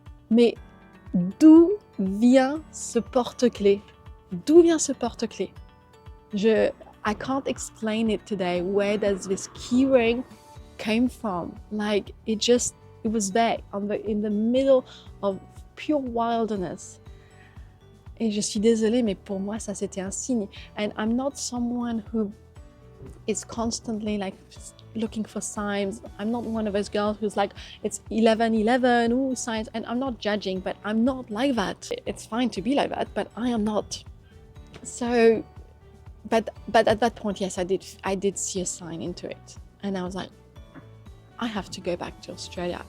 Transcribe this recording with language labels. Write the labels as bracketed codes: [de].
[fr] Mais d'où vient ce porte-clés? D'où vient ce porte-clés? [en] I can't explain it today. Where does this key ring came from? Like it was there in the middle of pure wilderness. [fr] Et je suis désolée, mais pour moi ça c'était un signe. [en] And I'm not someone who is constantly like looking for signs. I'm not one of those girls who's like, it's 11:11, ooh, signs. And I'm not judging, but I'm not like that. It's fine to be like that, but I am not. So, but at that point, yes, I did see a sign into it, and I was like, I have to go back to Australia.